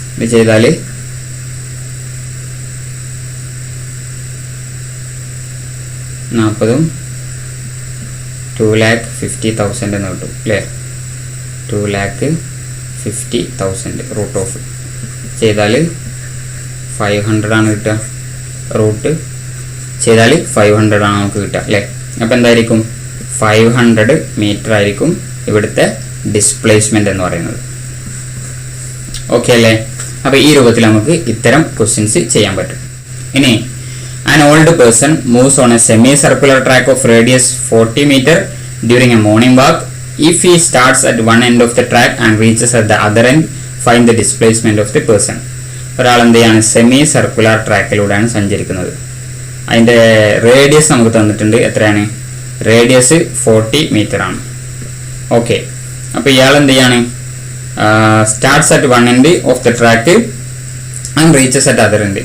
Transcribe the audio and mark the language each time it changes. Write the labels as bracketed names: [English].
[Malayalam] ഇത് ചെയ്താൽ 40ഉം 2,50,000 എന്ന് കിട്ടും അല്ലേ, 2,50,000 റൂട്ട് ഓഫ് ചെയ്താൽ 500 ആണ് കിട്ടുക, റൂട്ട് ചെയ്താൽ 500 ആണ് നമുക്ക് കിട്ടുക അല്ലേ. അപ്പം എന്തായിരിക്കും, 500 മീറ്റർ ആയിരിക്കും ഇവിടുത്തെ ഡിസ്പ്ലേസ്മെന്റ് എന്ന് പറയുന്നത്. ഓക്കെ അല്ലേ. അപ്പൊ ഈ രൂപത്തിൽ നമുക്ക് ഇത്തരം ക്വസ്റ്റ്യൻസ് ചെയ്യാൻ പറ്റും. [English] ഇനി an old person moves on a semi-circular track of radius 40 meter during a morning walk. If he starts at one end of the track and reaches at the other end, find the displacement of the person. [Malayalam] ഒരാൾ എന്ത് ചെയ്യാണ്, semi circular ട്രാക്കിലൂടെയാണ് സഞ്ചരിക്കുന്നത്. അതിന്റെ radius നമുക്ക് തന്നിട്ടുണ്ട്, എത്രയാണ്, radius 40 metre ആണ്. Okay, അപ്പൊ ഇയാൾ എന്ത് ചെയ്യാണ്, [English] Starts at one end of the track and reaches at other end.